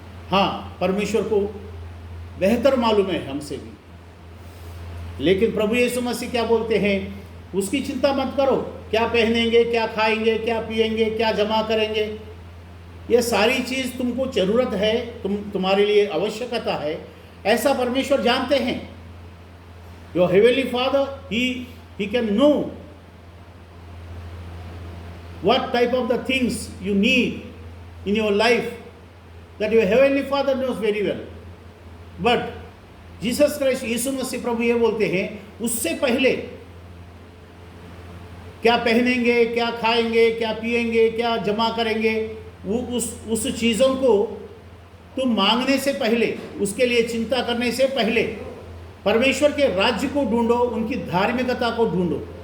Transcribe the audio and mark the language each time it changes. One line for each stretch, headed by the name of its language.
Hindi: हाँ, परमेश्वर को बेहतर मालूम है हमसे भी, लेकिन प्रभु यीशु मसीह क्या बोलते हैं, उसकी चिंता मत करो, क्या पहनेंगे, क्या खाएंगे, क्या पिएंगे, क्या जमा करेंगे। ये सारी चीज़ तुमको ज़रूरत है, तुम्हारे लिए आवश्यकता है, ऐसा परमेश्वर जानते हैं।
English: Your heavenly father, he can know what type of the things you need in your life, that your heavenly father knows very well.
Hindi: But Jesus Christ, यीशु मसीह प्रभु ये बोलते हैं, उससे पहले क्या पहनेंगे, क्या खाएंगे, क्या पिएंगे, क्या जमा करेंगे, उस चीज़ों को तुम मांगने से पहले, उसके लिए चिंता करने से पहले परमेश्वर के राज्य को ढूंढो, उनकी धार्मिकता को ढूंढो।